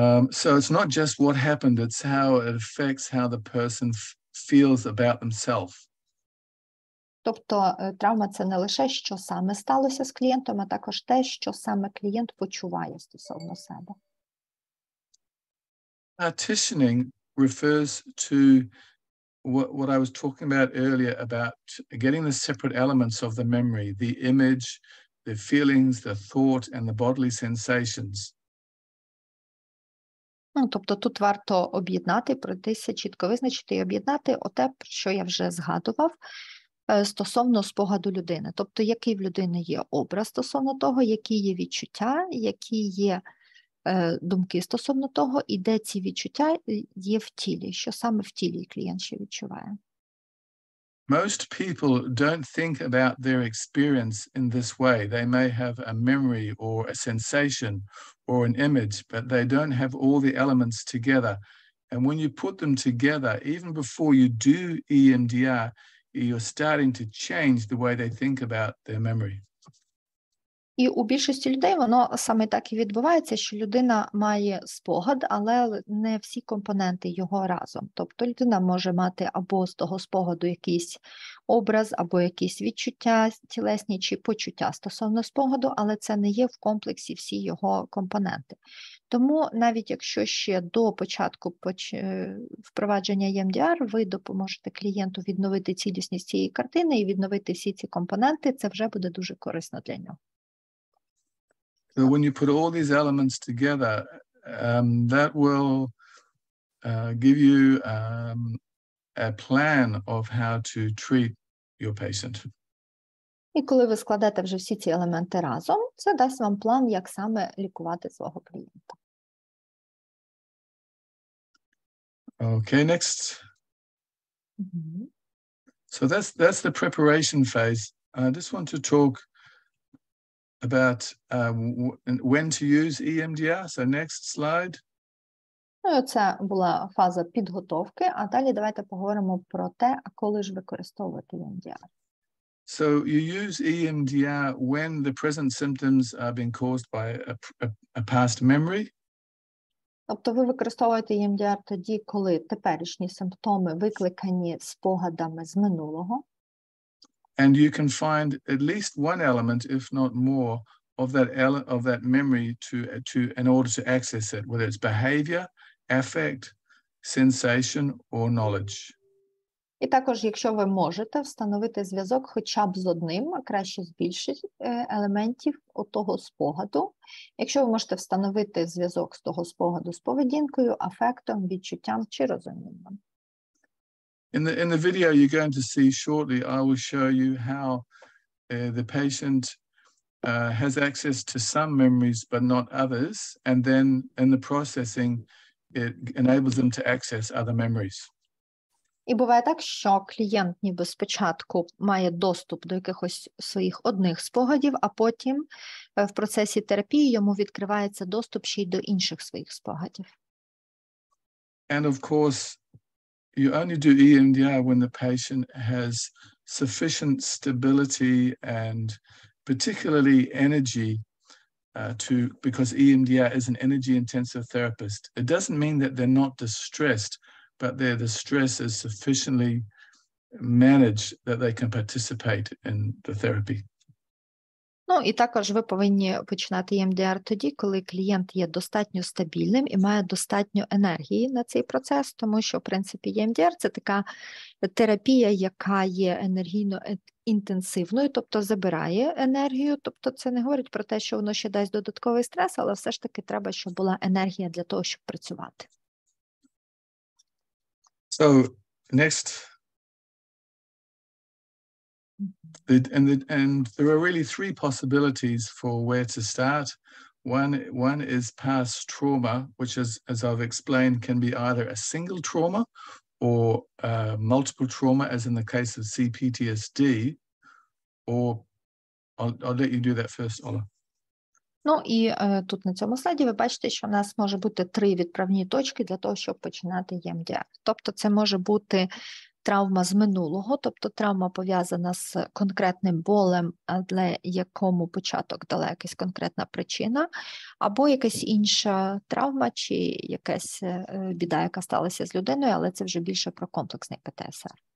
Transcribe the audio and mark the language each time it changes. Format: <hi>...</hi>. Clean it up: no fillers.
<en>So it's not just what happened, it's how it affects how the person feels about themselves.</en> <uk>Тобто травма – це не лише, що саме сталося з клієнтом, а також те, що саме клієнт почуває стосовно себе.</uk> <en>Partitioning refers to what I was talking about earlier about getting the separate elements of the memory, the image, the feelings, the thought, and the bodily sensations.</en> <uk>Тобто тут варто об'єднати, пройтися, чітко визначити і об'єднати оте, про що я вже згадував, стосовно спогаду людини. Тобто, який в людини є образ стосовно того, які є відчуття, які є думки стосовно того, і де ці відчуття є в тілі, що саме в тілі клієнт ще відчуває.</uk> <en>Most people don't think about their experience in this way. They may have a memory or a sensation or an image, but they don't have all the elements together. And when you put them together, even before you do EMDR, you're starting to change the way they think about their memory.</en> <uk>І у більшості людей воно саме так і відбувається, що людина має спогад, але не всі компоненти його разом. Тобто людина може мати або з того спогаду якийсь образ, або якісь відчуття тілесні чи почуття стосовно спогаду, але це не є в комплексі всі його компоненти. Тому навіть якщо ще до початку впровадження EMDR ви допоможете клієнту відновити цілісність цієї картини і відновити всі ці компоненти, це вже буде дуже корисно для нього.</uk> <en>So when you put all these elements together, that will give you a plan of how to treat your patient.</en> <uk>І коли ви складете вже всі ці елементи разом, це дасть вам план, як саме лікувати свого клієнта.</uk> <en>Okay, next. So that's the preparation phase. I just want to talk about when to use EMDR. So next slide.</en> <uk>Ну, це була фаза підготовки, а далі давайте поговоримо про те, а коли ж використовувати EMDR.</uk> <en>So you use EMDR when the present symptoms are being caused by a past memory.</en> <uk>Тобто ви використовуєте EMDR тоді, коли теперішні симптоми викликані спогадами з минулого.</uk> <en>And you can find at least one element, if not more, of that memory in order to access it, whether it's behavior, affect, sensation, or knowledge.</en> <uk>І також, якщо ви можете встановити зв'язок хоча б з одним, а краще з більших елементів того спогаду. Якщо ви можете встановити зв'язок з того спогаду з поведінкою, афектом, відчуттям чи розумінням.</uk> <en>In the video you're going to see shortly, I will show you how the patient has access to some memories but not others, and then in the processing it enables them to access other memories.</en> <uk>І буває так, що клієнт ніби спочатку має доступ до якихось своїх одних спогадів, а потім в процесі терапії йому відкривається доступ ще й до інших своїх спогадів.</uk> <en>And of course, you only do EMDR when the patient has sufficient stability and particularly energy because EMDR is an energy-intensive therapist. It doesn't mean that they're not distressed, but the stress is sufficiently managed that they can participate in the therapy.</en> <uk>Ну, і також ви повинні починати EMDR тоді, коли клієнт є достатньо стабільним і має достатньо енергії на цей процес, тому що, в принципі, EMDR – це така терапія, яка є енергійно інтенсивною, тобто забирає енергію, тобто це не говорить про те, що воно ще дасть додатковий стрес, але все ж таки треба, щоб була енергія для того, щоб працювати.</uk> <en>So next, and there are really three possibilities for where to start. One is past trauma, which is, as I've explained, can be either a single trauma or multiple trauma, as in the case of CPTSD. Or I'll let you do that first, Ola.</en> <uk>Ну і тут на цьому слайді ви бачите, що в нас може бути 3 відправні точки для того, щоб починати EMDR. Тобто це може бути травма з минулого, тобто травма пов'язана з конкретним болем, для якому початок дала якась конкретна причина, або якась інша травма чи якась біда, яка сталася з людиною, але це вже більше про комплексний ПТСР.</uk>